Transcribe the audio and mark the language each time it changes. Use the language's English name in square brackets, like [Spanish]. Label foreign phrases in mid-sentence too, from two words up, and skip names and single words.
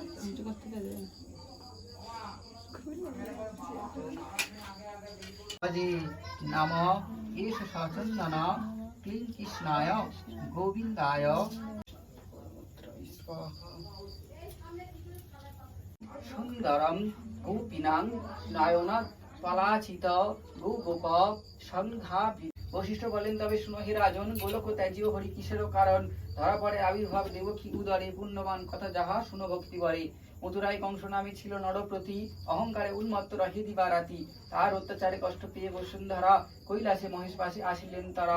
[Sanskrit] भजे नमः एष सचन्दन क्लीं कृष्णाय गोविन्दाय सुंदरम गोपीनां नायना पलाचित गो गोप संघा। [Bangla] বশিষ্ঠ বলেন, তবে শুনো হে রাজন, গোলক ত্যাজ্য হরি কিসের কারণ? ধরা পড়ে আবির্ভাব দেবকী উদরে, পুণ্যবান কথা যাহা শুনো ভক্তি করে। মথুরায় কংস নামে ছিল নরপ্রতি, অহংকারে উন্মত্ত রহে দিবারাতি। তার অত্যাচারে কষ্ট পেয়ে বসুন্ধরা কৈলাসে মহেশ পাশে আসিলেন তারা।